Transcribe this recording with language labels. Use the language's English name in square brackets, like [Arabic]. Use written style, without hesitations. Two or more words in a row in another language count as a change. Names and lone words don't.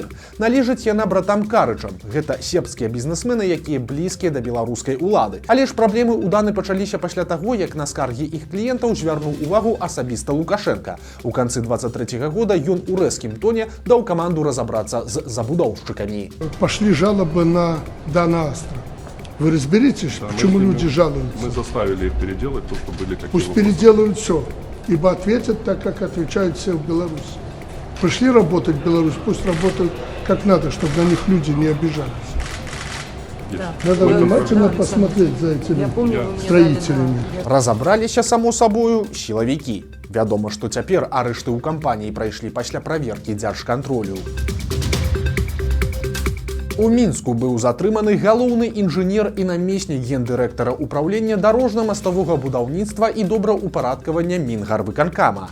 [Belarusian] Належыць яна братам Карычам. Гэта сербскія бізнесмены, якія блізкія да беларускай улады. Але ж праблемы ў Даны пачаліся пасля таго, як на скаргі іх кліентаў звярнуў увагу асабіста Лукашенка. У канцы 23-го года ён у рэзкім тоне даў каманду разабрацца з забудоўшчыкамі. [Russian] Пошли жалобы на «Дана Астра». Вы разберитесь, почему люди жалуются? Мы заставили их переделать то, что были какие-то Пусть вопросы. переделают все, ибо ответят так, как отвечают все в Беларуси. Пришли работать в Беларусь, пусть работают как надо, чтобы на них люди не обижались. Да. Надо внимательно посмотреть за этими строителями. [Belarusian] Разабраліся, само сабою, сілавікі. Вядома, што цяпер арышты ў кампаніі прайшлі пасля праверкі дзяржкантролю. У Мінску быў затрыманы галоўны інжынер і намеснік гендырэктара ўпраўлення дарожна-маставога будаўніцтва і добраўпарадкавання Мінгарвыканкама.